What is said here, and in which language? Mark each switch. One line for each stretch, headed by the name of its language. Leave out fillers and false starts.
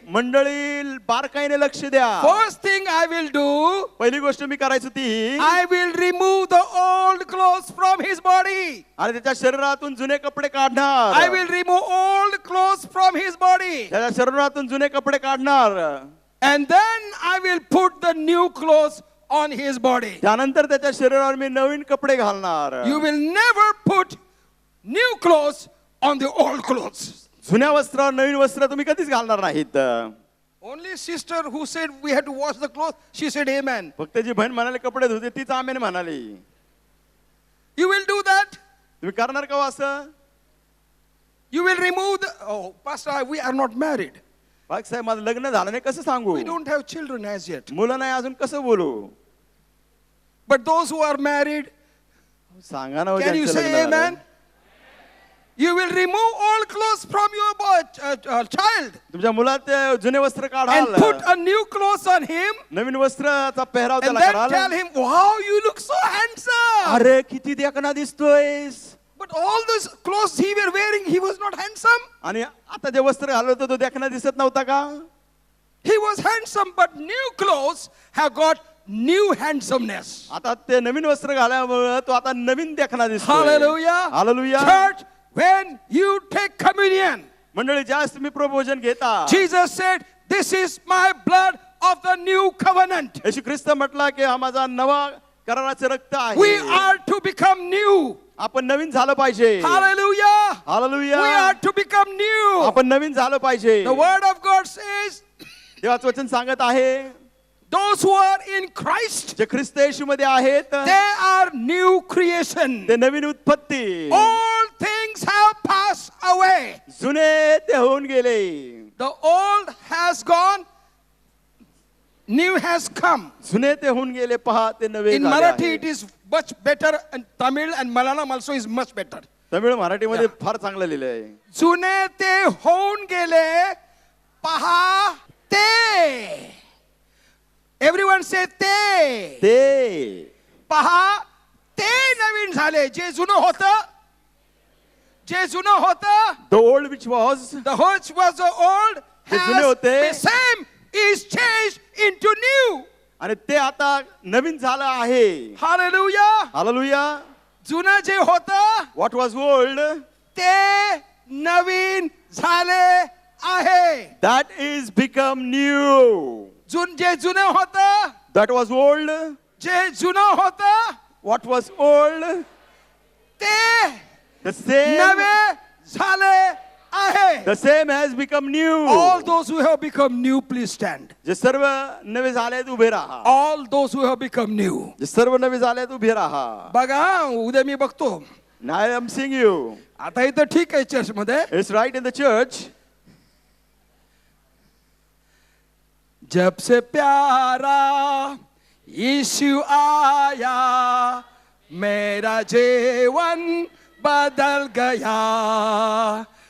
Marathi: मंडळी बारकाईने लक्ष द्या.
English: First thing I will do,
Marathi: पहिली गोष्ट मी करायचो ती,
English: I will remove the old clothes from his body.
Marathi: आणि त्याच्या शरीरातून जुने कपडे काढणार.
English: I will remove old clothes from his body.
Marathi: त्याच्या शरीरातून जुने कपडे काढणार.
English: And then I will put the new clothes on his body.
Marathi: त्यानंतर त्याच्या शरीरावर मी नवीन कपडे घालणार.
English: You will never put new clothes on the old clothes.
Marathi: जुन्या वस्त्रावर नवीन वस्त्र तुम्ही कधीच घालणार नाहीत.
English: Only sister who said we had to wash the clothes, she said amen.
Marathi: फक्त जी बहीण म्हणाली कपडे धुते तीच आमेन म्हणाली.
English: You will do that?
Marathi: तुम्ही करणार का हो असं?
English: You will remove pastor, we are not married.
Marathi: पाक साहेब माझं लग्न झालं नाही, कसं सांगू?
English: We don't have children as yet.
Marathi: मुलं नाही अजून, कसं बोलू?
English: But those who are married,
Marathi: सांगा ना हो,
English: can you
Marathi: ज्यांचं
English: say
Marathi: लग्न झालं.
English: amen? You will remove all clothes from your child
Marathi: तुमच्या मुलात जुने वस्त्र
English: and
Marathi: काढाल,
English: put a new clothes on him
Marathi: नवीन वस्त्राचा पेहराव
English: and
Marathi: त्याला
English: then
Marathi: कराल.
English: tell him, wow, you look so handsome.
Marathi: अरे किती देखना दिसतोयस.
English: But all those clothes he were wearing, he was not handsome.
Marathi: आणि आता जे वस्त्र घालत होतो तो देखना दिसत नव्हता का?
English: He was handsome, but new clothes have got new handsomeness.
Marathi: आता ते नवीन वस्त्र घाल्यामुळे तो आता नवीन देखना दिसतो.
English: Hallelujah.
Marathi: Hallelujah.
English: Church, when you take communion,
Marathi: मंडळी ज्यावेळेस तुम्ही प्रभोजन घेता,
English: Jesus said, this is my blood of the new covenant.
Marathi: येशू ख्रिस्त म्हटला की हा माझा नवा कराराचे रक्त
English: We
Marathi: आहे.
English: are to become new.
Marathi: आपण नवीन झालं पाहिजे.
English: Hallelujah.
Marathi: Hallelujah.
English: We are to become new.
Marathi: आपण नवीन झालं पाहिजे.
English: The word of God says,
Marathi: देवाचं वचन सांगत आहे,
English: those who are in Christ,
Marathi: जे ख्रिस्त येशू मध्ये आहेत
English: they are new creation.
Marathi: ते नवीन उत्पत्ती.
English: All things have passed away.
Marathi: जुने ते होऊन गेले.
English: The old has gone, new has come.
Marathi: जुने ते होऊन गेले, पहा ते नवे
English: In
Marathi: झाले
English: Marathi
Marathi: आहे.
English: it is much better, and Tamil and Malayalam also is much better.
Marathi: Tamil मराठीमध्ये फार चांगलं लिहिलं आहे. जुने ते होऊन गेले, पहा ते.
English: Everyone say ते.
Marathi: ते पहा ते नवीन झाले. जे जुनं होतं, जे जुनं होतं,
English: the old which was, the which was the old
Marathi: जे जुने
English: has
Marathi: होते,
English: the same is changed into new.
Marathi: आणि ते आता नवीन झालं आहे.
English: Hallelujah.
Marathi: हालेलुया. जुनं जे होतं
English: what was old,
Marathi: ते नवीन झाले आहे.
English: that is become new.
Marathi: जे जुनं होतं,
English: that was old,
Marathi: जे जुनं होतं,
English: what was old,
Marathi: ते
English: the same,
Marathi: नवे झाले आहे.
English: the same has become new. All those who have become new, please stand.
Marathi: जे सर्व नवे झाले आहेत उभे राहा.
English: All those who have become new.
Marathi: जे सर्व नवे झाले आहेत उभे राहा. बघा उद्या मी बघतो.
English: Now I am seeing you.
Marathi: आता इथं ठीक आहे चर्च मध्ये.
English: It's right in the church.
Hindi: जब से प्यारा यीशु आया मेरा जीवन बदल गया.